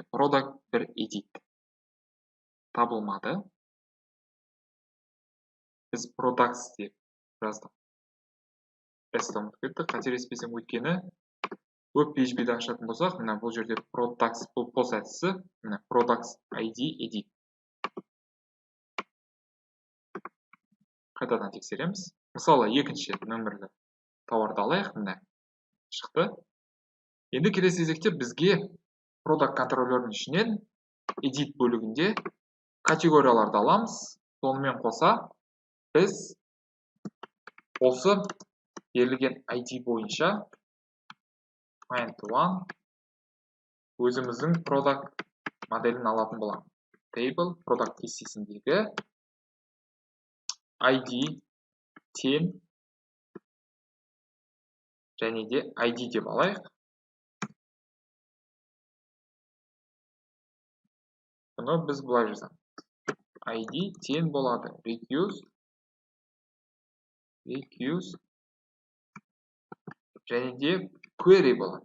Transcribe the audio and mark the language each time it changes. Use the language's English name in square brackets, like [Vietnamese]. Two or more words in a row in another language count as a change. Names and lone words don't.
[Kazakh] Product бір edit табылмады. Біз products деп жаздық. Қателеспесем, өйткені web PHP-де ашатын болсақ, мына бұл жерде products бұл post әдісі, мына products ID edit. Қайтадан тексереміз. Мысалы, екінші нөмірлі тауарды алайық, мына шықты. Енді келесі кезекте бізге product контроллерінің ішінен edit бөлігінде категорияларды аламыз. Сонымен қоса біз осы берілген ID бойынша [English] find one [Kazakh] өзіміздің product моделін алатын боламыз. [English] Table product [Kazakh] кестесіндегі ID 10 және де ID деп алайық. Бұны біз бұлай жазамыз. ID 10 болады. Recuse және де query болады.